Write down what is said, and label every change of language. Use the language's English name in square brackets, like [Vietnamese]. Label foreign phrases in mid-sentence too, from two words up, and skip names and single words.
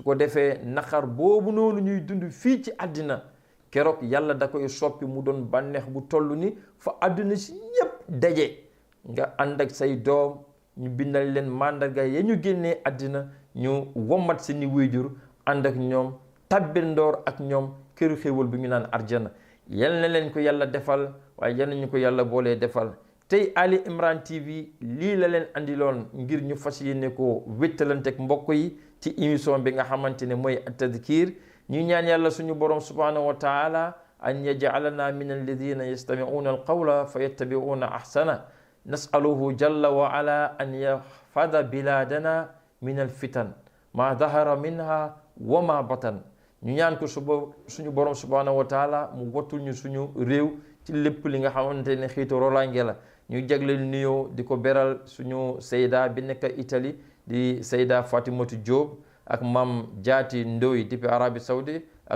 [Wolof] ko defee naqar boobu noonu ñuy dund fii ci àddina keroog yàlla da koy soppi mu doon bànneex bu toll ni fa àddina si ñépp daje nga ànd ak say doom ñu bindal leen màndarga ya ñu génnee àddina ñu wommat seeni waajur ànd ak ñoom tabbendoor ak ñoom këru xéewal bi ñu naan arjana yal na leen ko yàlla defal waaye yal nañu ko yàlla boolee defal tey Ali Imran TV lii la leen andiloon ngir ñu fas yéene ko wéttalanteeg mbokk yi ci émission bi nga xamante ne mooy Tadhkir ñu ñaan yàlla suñu borom [Arabic] سبحانه وتعالى أن يجعلنا من الذين يستمعون القول فيتبعون أحسنه نسأله جل و على أن يحفظ بلادنا من الفتن ما ظهر منها وما بطن [Wolof] ñu ñaan ko suñu borom [Arabic] سبحانه وتعالى [Wolof] mu wattul ñu suñu réew ci lépp li nga xamante ne xiitu rolange la ñu jagleel nuyoo di ko beral suñu sayda bi nekk Italie di sayda Fatimatu Diop ak Mam Jaati Ndoy depuis Arabie Saoudite ak